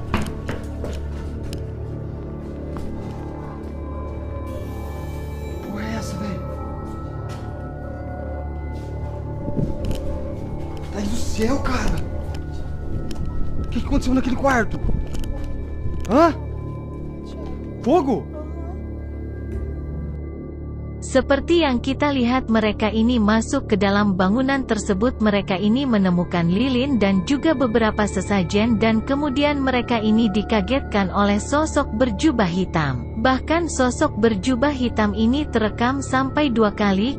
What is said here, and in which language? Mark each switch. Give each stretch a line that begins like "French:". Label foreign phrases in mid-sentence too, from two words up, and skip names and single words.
Portuguese: Que porra é essa, velho? Thaís do céu, cara! O que aconteceu naquele quarto? Hã? Fogo?
Indonesian: Seperti yang kita lihat, mereka ini masuk ke dalam bangunan tersebut. Mereka ini menemukan lilin dan juga beberapa sesajen, dan kemudian mereka ini dikagetkan oleh sosok berjubah hitam. Bahkan sosok berjubah hitam ini terekam sampai 2 kali.